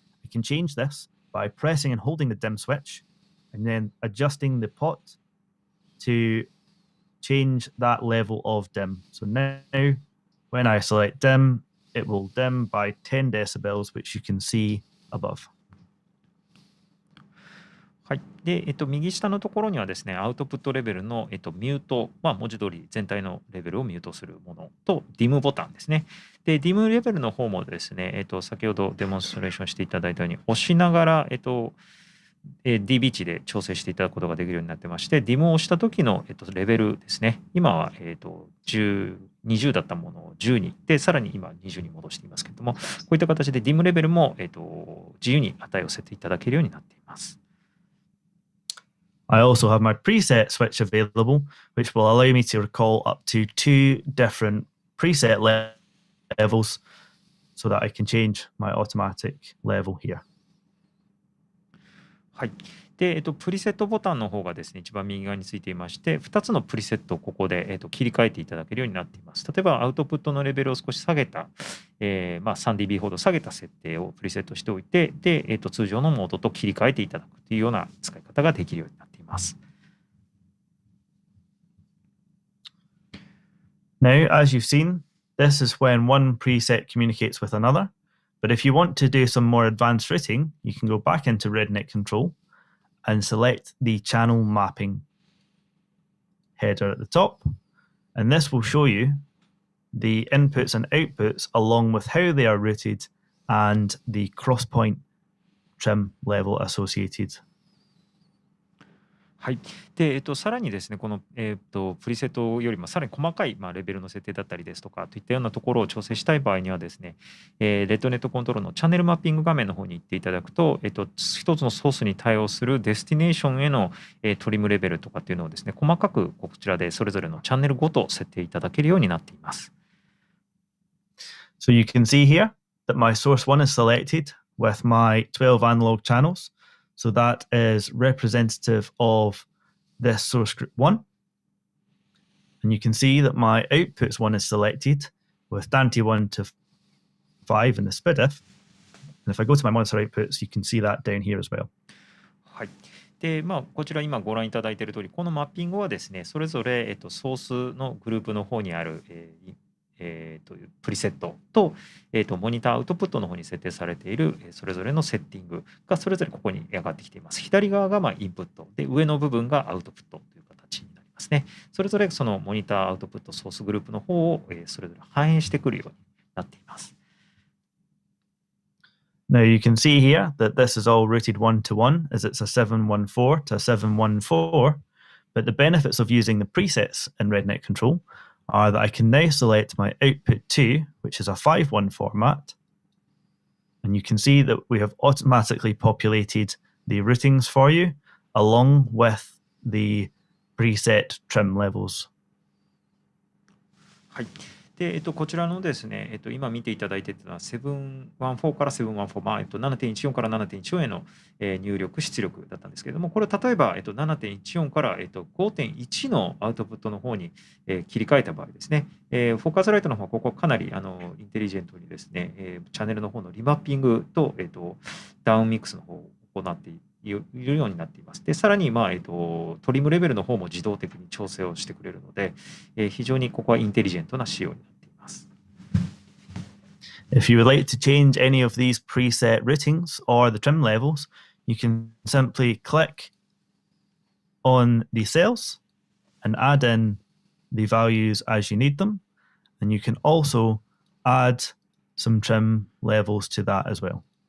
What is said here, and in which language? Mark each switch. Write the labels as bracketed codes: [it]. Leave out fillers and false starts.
[en] I can change this by pressing and holding the dim switch and then adjusting the pot to change that level of dim. So now when I select dim, it will dim by 10 decibels, which you can see above. [ja] はい。で、右下のところにはですね、アウトプットレベルの、ミュート、文字通り全体のレベルをミュートするものと、DIM ボタンですね。で、DIM レベルの方もですね、先ほどデモンストレーションしていただいたように、押しながら、dB 値で調整していただくことができるようになってまして、DIM を押した時の、レベルですね。今は、20だったものを10に、で、さらに今20に戻していますけれども、こういった形で DIM レベルも、自由に値を設定いただけるようになっています。 [en] I also have my preset switch available, which will allow me to recall up to 2 different preset levels so that I can change my automatic level here. [ja] はい。で、プリセットボタンの方がですね、一番右側についていまして、2つのプリセットをここで、切り替えていただけるようになっています。例えば、アウトプットのレベルを少し下げた、3dB ほど下げた設定をプリセットしておいて、で、通常のモードと切り替えていただくというような使い方ができるようになっています。 [en] Now, as you've seen, this is when one preset communicates with another. But if you want to do some more advanced routing, you can go back into REDNET control and select the channel mapping header at the top. And this will show you the inputs and outputs along with how they are routed and the crosspoint trim level associated. [ja] はい。で、さらにですね、この、プリセットよりもさらに細かい、レベルの設定だったりですとかといったようなところを調整したい場合にはですね、レッドネットコントロールのチャンネルマッピング画面の方に行っていただくと、一つのソースに対応するデスティネーションへの、トリムレベルとかっていうのをですね、細かくこちらでそれぞれのチャンネルごと設定いただけるようになっています。 [en] So you can see here that my source 1 is selected with my 12 analog channels. So that is representative of this source group 1. And you can see that my outputs 1 is selected with Dante 1 to 5 in the SPDIF. And if I go to my monitor outputs, you can see that down here as well. [ja] はい。で、こちら今ご覧いただいている通り、このマッピングはですね、それぞれ、ソースのグループの方にある、プリセットと、モニターアウトプットの方に設定されているそれぞれのセッティングがそれぞれここに上がってきています。左側がインプットで、上の部分がアウトプットという形になりますね。それぞれそのモニターアウトプットソースグループの方をそれぞれ反映してくるようになっています。 [en] Now you can see here that this is all routed 1-to-1 as it's a 714 to a 714, but the benefits of using the presets in REDNET control are that I can now select my output 2, which is a 5-1 format, and you can see that we have automatically populated the routings for you along with the preset trim levels. [ja] はい。で、こちらのですね、今見ていただいているのは714から714、7.14 から7.14への、入力、出力だったんですけれども、これ例えば、7.14 から、5.1 のアウトプットの方に、切り替えた場合ですね、Focusriteの方はここかなりインテリジェントにですね、チャンネルの方のリマッピングと、ダウンミックスの方を行っているようになっています。で、さらに、トリムレベルの方も自動的に調整をしてくれるので、非常にここはインテリジェントな仕様になっています。 [en] If you would like to change any of these preset routings or the trim levels, you can simply click on the cells and add in the values as you need them. And you can also add some trim levels to that as well.